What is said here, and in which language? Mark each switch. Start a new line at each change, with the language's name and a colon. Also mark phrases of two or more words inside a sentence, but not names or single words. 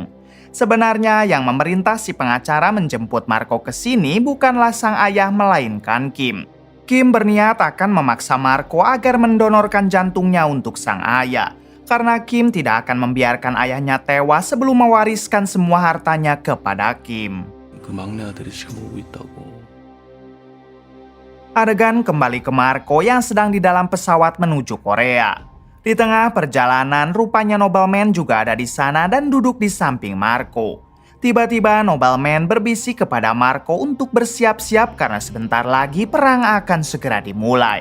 Indonesian: Sebenarnya yang memerintah si pengacara menjemput Marco ke sini bukanlah sang ayah melainkan Kim. Kim berniat akan memaksa Marco agar mendonorkan jantungnya untuk sang ayah. Karena Kim tidak akan membiarkan ayahnya tewas sebelum mewariskan semua hartanya kepada Kim.
Korean: 그 막내 아들이 지금 오고 있다고.
Indonesian: Adegan kembali ke Marco yang sedang di dalam pesawat menuju Korea. Di tengah perjalanan, rupanya nobleman juga ada di sana dan duduk di samping Marco. Tiba-tiba nobleman berbisik kepada Marco untuk bersiap-siap karena sebentar lagi perang akan segera dimulai.